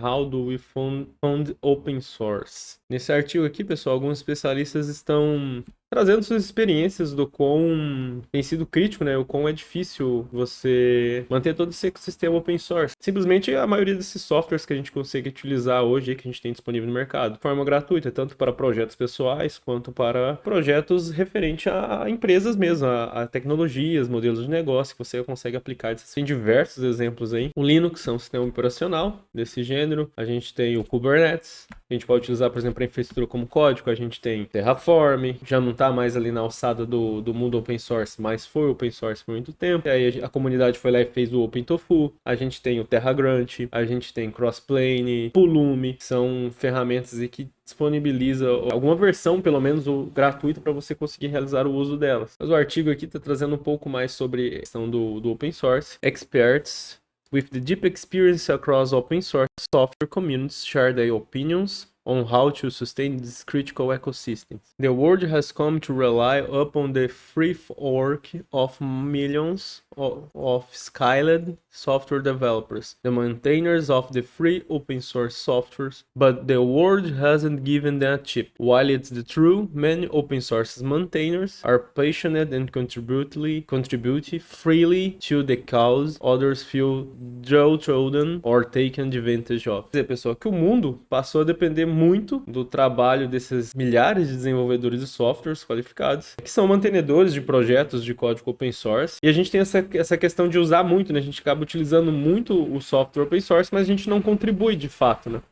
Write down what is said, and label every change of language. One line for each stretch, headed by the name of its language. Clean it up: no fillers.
English: How do we fund open source?
Portuguese: Nesse artigo aqui, pessoal, alguns especialistas estão trazendo suas experiências do quão tem sido crítico, né? O quão é difícil você manter todo esse ecossistema open source. Simplesmente a maioria desses softwares que a gente consegue utilizar hoje, que a gente tem disponível no mercado, de forma gratuita, tanto para projetos pessoais quanto para projetos referentes a empresas mesmo, a tecnologias, modelos de negócio que você consegue aplicar. Tem diversos exemplos aí. O Linux é um sistema operacional desse gênero. A gente tem o Kubernetes. A gente pode utilizar, por exemplo, para infraestrutura como código. A gente tem Terraform. Já não está mais ali na alçada do mundo open source, mas foi open source por muito tempo. E aí a comunidade foi lá e fez o OpenTofu. A gente tem o TerraGrant. A gente tem Crossplane, Pulumi. São ferramentas aí que disponibiliza alguma versão, pelo menos, gratuita para você conseguir realizar o uso delas. Mas o artigo aqui está trazendo um pouco mais sobre a questão do open source.
English: Experts with the deep experience across open source software communities share their opinions on how to sustain this critical ecosystem. The world has come to rely upon the free work of millions of skilled software developers, the maintainers of the free open source softwares, but the world hasn't given them a chip. While it's the true, many open source maintainers are passionate and contribute freely to the cause, others feel downtrodden or taken advantage of.
Portuguese: Quer dizer, pessoal, que o mundo passou a depender muito do trabalho desses milhares de desenvolvedores de softwares qualificados, que são mantenedores de projetos de código open source, e a gente tem essa questão de usar muito, né? A gente acaba utilizando muito o software open source, mas a gente não contribui de fato, né?